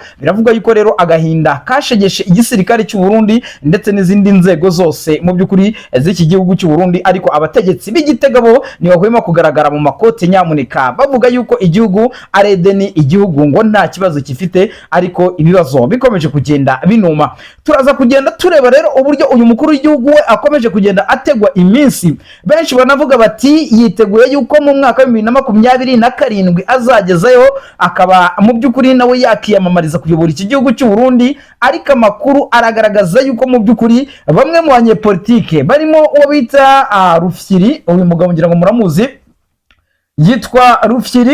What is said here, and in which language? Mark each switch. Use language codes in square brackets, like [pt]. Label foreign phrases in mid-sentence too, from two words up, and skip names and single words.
[rw] Biravugwa yuko rero agahinda kashegeshe igisirikare cy'u Burundi ndetse n'izindi nzego zose mu by'ukuri z'iki gihugu cy'u Burundi. Ariko abategetsi b'Igitega bo ni bahwema kugaragara mu makote nyamuneka, bavuga yuko igihugu ari Edeni, igihugu ngo nta kibazo gifite, ariko ibibazo bikomeje kugenda binuma. Turaza kugenda tureba rero uburyo uyu mukuru w'igihugu we akomeje kugenda ategwa iminsi. Benshi banavuga bati yiteguye yuko mu mwaka wa 2027 azagezayo, akaba mu by'ukuri nawe yakiyamamariza kuyobora iki gihugu cy'u Burundi. Ariko amakuru aragaragaza yuko mu by'ukuri bamwe mu banyepolitike barimo uwo bita Rufyiri, uyu mugabo ngira ngo muramuzi, yitwa Rufyiri.